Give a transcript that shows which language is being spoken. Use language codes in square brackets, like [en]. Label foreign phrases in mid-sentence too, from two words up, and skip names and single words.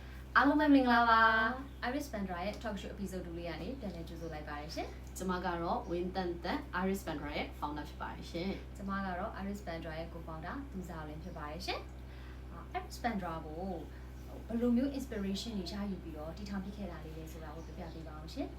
[my] အားလုံးပဲမင်္ဂလာပါ Iris Bandra ရဲ့ [en] talk show episode [my] 2လေးကနေပြန်လည်ကြိုဆိုလိုက်ပါတယ်ရှင် ကျမကတော့ Win Tan Iris Bandra ရဲ့ founder ဖြစ်ပါတယ်ရှင် ကျမကတော့ Iris Bandra ရဲ့ co-founder သူစားလင်းဖြစ်ပါတယ်ရှင် Iris Bandra ကိုဘယ်လိုမျိုး inspiration တွေရယူပြီးတော့တည်ထောင်ဖြစ်ခဲ့တာလေးလဲဆိုတာကိုပြပြပေးပါအောင်ရှင်